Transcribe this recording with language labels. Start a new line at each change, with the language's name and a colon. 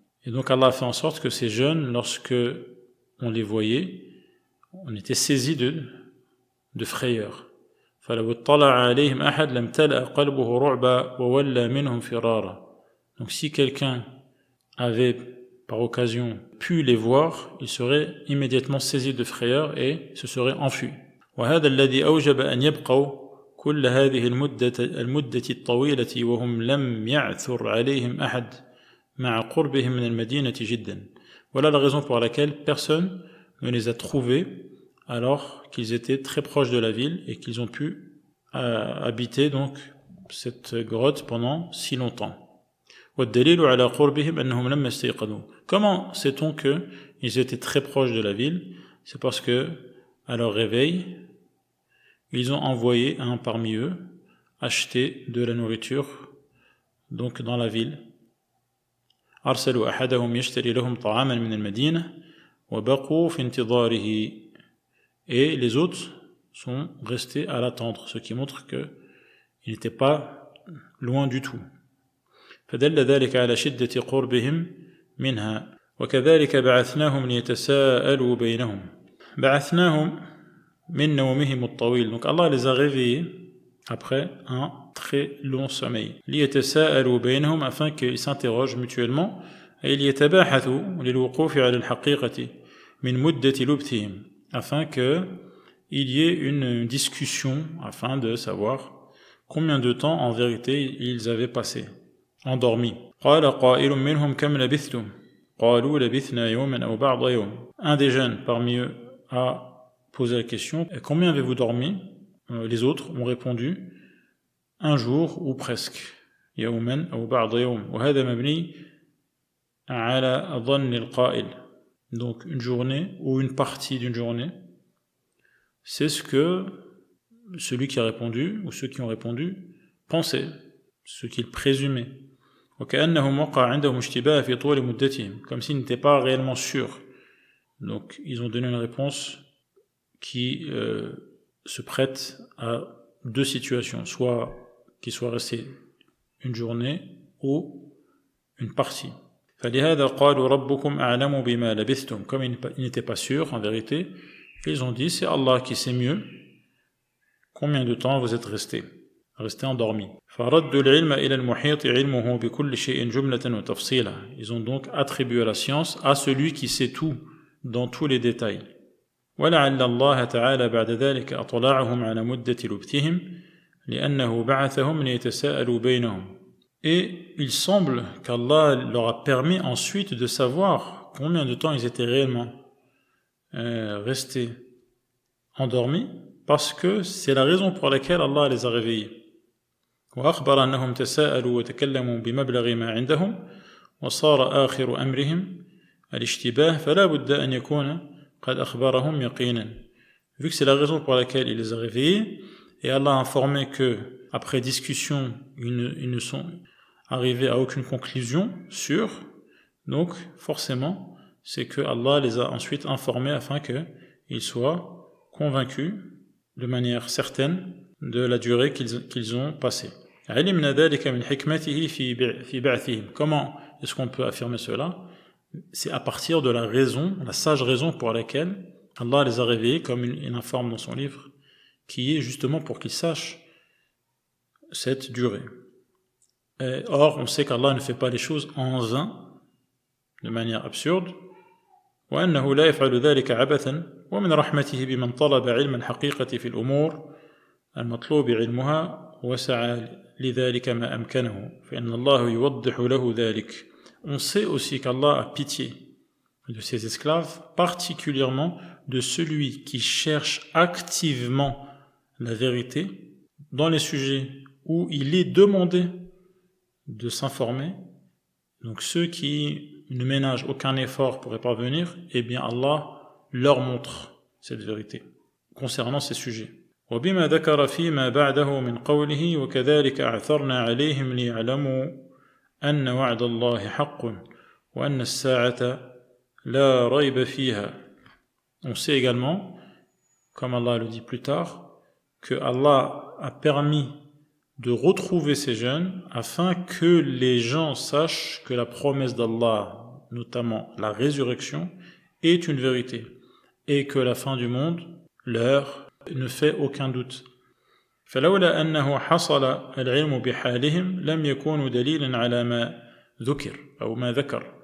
French: Et donc Allah a fait en sorte que ces jeunes, lorsque on les voyait, on était saisis de frayeur.
Arabic: فَلَوْ اطَّلَعَ عَلَيْهِمْ أَحَدْ لَمْ تَلَأَ قَلْبُهُ رُعْبًا وَوَلَّى مِنْهُمْ فِرَارًا.
French: Donc si quelqu'un avait par occasion pu les voir, il serait immédiatement saisi de frayeur et se serait enfui.
Arabic: وهذا الذي أوجب أن يبقوا كل هذه المدة الطويلة وهم لم يعثر عليهم أحد مع قربهم من المدينة جدا.
French: Voilà la raison pour laquelle personne ne les a trouvés alors qu'ils étaient très proches de la ville et qu'ils ont pu habiter donc cette grotte pendant si longtemps.
Arabic: والدليل على قربهم أنهم لم يستيقظوا.
French: Comment sait-on qu'ils étaient très proches de la ville? C'est parce que à leur réveil, ils ont envoyé un parmi eux acheter de la nourriture donc dans la ville.
Arabic: أرسلوا أحدهم يشتري لهم طعاما من المدينة وبقوا في انتظاره.
French: Et les autres sont restés à l'attendre, ce qui montre qu'ils n'étaient pas loin du tout.
Arabic: فدل ذلك على شدة قربهم منها وكذلك بعثناهم ليتساءلوا بينهم. بعثناهم من نومهم الطويل.
French: Donc Allah les a réveillés après un très long sommeil.
Arabic: ليتساءلوا بينهم
French: afin qu'ils s'interrogent mutuellement et
Arabic: ليتباحثوا للوقوف على الحقيقة من مدة لبثهم
French: afin qu'il y ait une discussion afin de savoir combien de temps en vérité ils avaient passé endormis.
Arabic: قال قائل منهم كم لبثتم قالوا لبثنا يوما أو بعض يوم.
French: Un des jeunes parmi eux a posé la question combien avez-vous dormi? Les autres ont répondu un jour ou presque.
Arabic: يوما أو بعض يوم وهذا مبني على ظن القائل.
French: Donc une journée ou une partie d'une journée, c'est ce que celui qui a répondu ou ceux qui ont répondu pensaient, ce qu'ils présumaient.
Arabic: وكأنهم وقع عندهم اشتباه في طول مدتهم,
French: comme s'ils n'étaient pas réellement sûrs. Donc ils ont donné une réponse qui se prête à deux situations, soit qu'ils soient restés une journée ou une partie.
Arabic: فلهذا قالوا ربكم أعلم بما لبثتم.
French: Comme ils n'étaient pas sûrs en vérité, ils ont dit c'est Allah qui sait mieux combien de temps vous êtes restés endormis.
Arabic: فردوا العلم إلى المحيط علمه بكل شيء جملة وتفصيلا.
French: Ils ont donc attribué la science à celui qui sait tout dans tous les détails.
Arabic: ولعل الله تعالى بعد ذلك أطلعهم على مدة لبثهم لأنه بعثهم ليتساءلوا بينهم.
French: Et il semble qu'Allah leur a permis ensuite de savoir combien de temps ils étaient réellement restés endormis, parce que c'est la raison pour laquelle Allah les a réveillés.
Arabic: وأخبر أنهم تساءلوا وتكلموا بمبلغ ما عندهم وصار آخر أمرهم الاشتباه فلا بد أن يكون قد أخبرهم يقينا.
French: Vu que c'est la raison pour laquelle il les a réveillés, et Allah a informé que après discussion ils ne sont arrivés à aucune conclusion sûre, donc forcément c'est que Allah les a ensuite informés afin qu'ils soient convaincus de manière certaine de la durée qu'ils ont passée.
Arabic: علمنا ذلك من حكمته في بعثهم.
French: Comment est-ce qu'on peut affirmer cela? C'est à partir de la raison, la sage raison pour laquelle Allah les a réveillés, comme il informe dans son livre, qui est justement pour qu'ils sachent cette durée. Or, on sait qu'Allah ne fait pas les choses en vain, de manière absurde.
Arabic: وأنه لا يفعل ذلك عبثا ومن رحمته بمن طلب علم الحقيقة في الأمور المطلوب علمها وسعى لذلك ما أمكنه فإن الله يوضح له ذلك.
French: On sait aussi qu'Allah a pitié de ses esclaves, particulièrement de celui qui cherche activement la vérité dans les sujets où il est demandé de s'informer. Donc ceux qui ne ménagent aucun effort pour y parvenir, eh bien Allah leur montre cette vérité concernant ces sujets.
Arabic: وبما ذكر فيما بعده من قوله وكذلك أعثرنا عليهم ليعلموا أن وعد الله حق وأن الساعة لا ريب فيها.
French: On sait également, comme Allah le dit plus tard, que Allah a permis de retrouver ces jeunes afin que les gens sachent que la promesse d'Allah, notamment la résurrection, est une vérité et que la fin du monde leur ne fait aucun doute.
Arabic: فلولا أنه حصل العلم بحالهم لم يكونوا دليلا على ما ذكر أو ما ذكر.